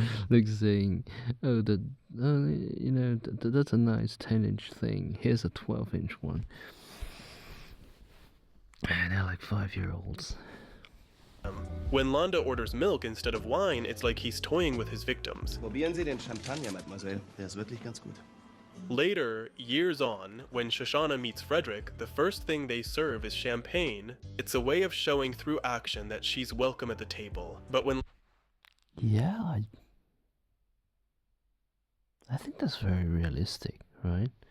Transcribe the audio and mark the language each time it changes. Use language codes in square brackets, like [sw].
[en] Like saying, oh, that's a nice 10-inch thing. Here's a 12-inch one. And they're like 5-year-olds. When Landa orders milk instead of wine, it's like he's toying with his victims. [de] Probieren Sie den Champagner, Mademoiselle. Der ist wirklich ganz gut. [en] Later, years on, when Shoshana meets Frederick, the first thing they serve is champagne. It's a way of showing through action that she's welcome at the table. But when... Yeah, I think that's very realistic, right?